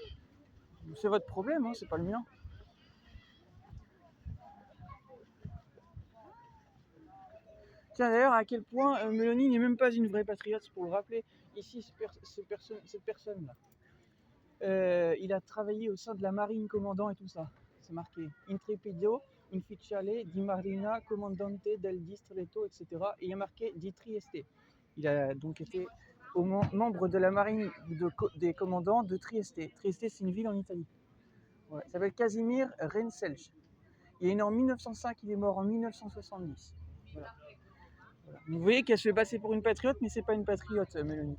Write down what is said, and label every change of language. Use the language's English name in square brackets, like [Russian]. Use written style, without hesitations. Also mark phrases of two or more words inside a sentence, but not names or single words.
[French] C'est votre problème, hein, c'est pas le mien. Tiens d'ailleurs à quel point Meloni n'est même pas une vraie patriote, c'est pour le rappeler. Ici, cette personne-là, il a travaillé au sein de la marine, commandant et tout ça. C'est marqué [Italian] Intrepido, Ufficiale di Marina, Comandante del Distretto, [French] etc. Et il y a marqué di Trieste. Il a donc été membre de la marine des commandants de Trieste. Trieste, c'est une ville en Italie. Ouais. Il s'appelle Casimir Renselch. Il est né en 1905, il est mort en 1970. Voilà. Voilà. Vous voyez qu'elle se fait passer pour une patriote, mais c'est pas une patriote, Mélanie.